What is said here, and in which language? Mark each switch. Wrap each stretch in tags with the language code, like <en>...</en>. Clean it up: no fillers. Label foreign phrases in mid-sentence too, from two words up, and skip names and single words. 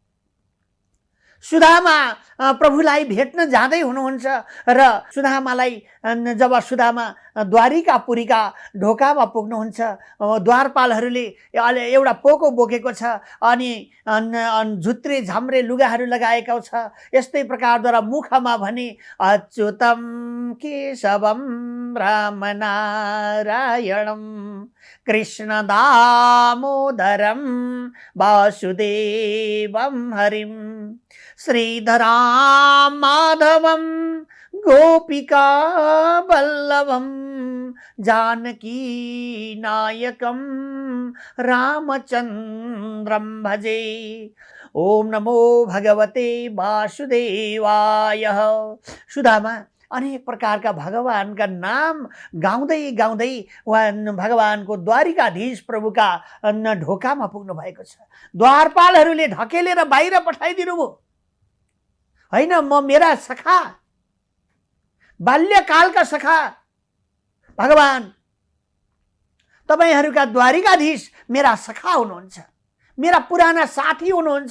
<ne>सुदामा प्रभुलाई भेट्न जाँदै हुनुहुन्छ र सुदामालाई जब सुदामा द्वारिकापुरीका ढोकामा पुग्नुहुन्छ, द्वारपालहरूले एउटा पोको बोकेको छ अनि झुत्रे झाम्रे लुगाहरू लगाएको छ। यस्तै प्रकारद्वारा मुखमा भने</ne> <sa>अच्युतम केशवम रामनारायणम कृष्ण दामोदरम वासुदेवम हरिम श्रीधराम माधवम गोपिका वल्लभम जानकी नायकम रामचंद्रम भजे। ओम नमो भगवते वासुदेवाय।</sa> <ne>सुदामा अनेक प्रकारका भगवानका नाम गाउँदै गाउँदै उहाँ भगवानको द्वारिकाधीश प्रभुका ढोकामा पुग्नु भएको छ। द्वारपालहरूले ढकेलेर बाहिर पठाइदिनु भयो। होइन, म मेरा सखा, बाल्यकालका सखा भगवान, तपाईहरूका द्वारिकाधीश मेरा सखा हुनुहुन्छ, मेरा पुराना साथी हुनुहुन्छ।</ne>